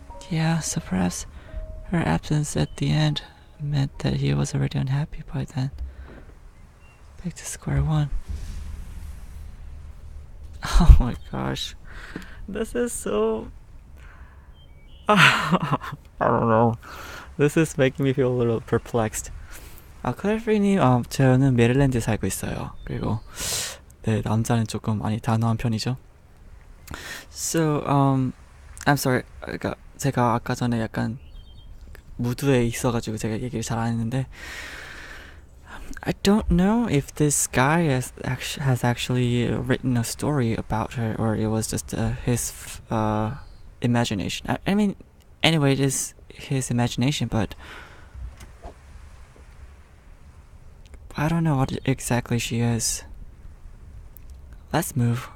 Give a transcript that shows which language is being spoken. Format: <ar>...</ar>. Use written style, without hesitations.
<en>Yeah, so perhaps her absence at the end meant that he was already unhappy by then. Back to square one. Oh my gosh. This is so... I don't know. This is making me feel a little perplexed.</en> <ko>클래프리님, 저는 메릴랜드에 살고 있어요. 그리고 네, 남자는 조금 많이 단호한 편이죠.</ko> <en>So, I'm sorry.</en> <ko>그러니까 제가 아까 전에 약간 무드에 있어가지고 제가 얘기를 잘 안 했는데</ko> <en>I don't know if this guy has actually written a story about her, or it was just his imagination. I mean, anyway, it is his imagination, but I don't know what exactly she is. Let's move.</en>